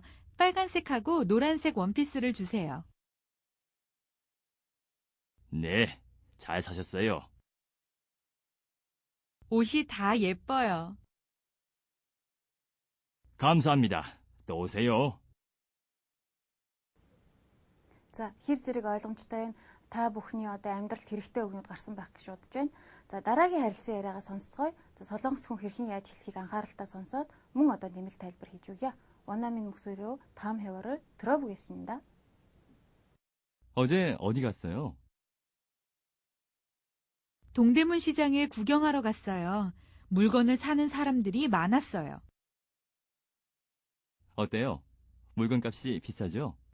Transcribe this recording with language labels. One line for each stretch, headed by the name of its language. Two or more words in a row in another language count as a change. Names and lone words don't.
Korean: 빨간색하고 노란색 원피스를 주세요. 네, 잘 사셨어요. 옷이 다 예뻐요. 감사합니다. 또 오세요.
Mongolian: За, хэр зэрэг ойлгомжтой байна. Та бүхний одоо амьдралд хэрэгтэй үгнүүд гарсан байх гэж бодож байна. За, дараагийн харилцан яриагаа сонсцгоё. За, солонгос хүн хэрхэн яаж хэлхийг анхааралтай сонсоод мөн одоо нэмэлт тайлбар хийж өгье.
Korean: 원어민 목소리로 다음 회화를 들어보겠습니다. 어제 어디 갔어요? 동대문 시장에 구경하러 갔어요. 물건을 사는 사람들이 많았어요. 어때요? 물건값이 비싸죠?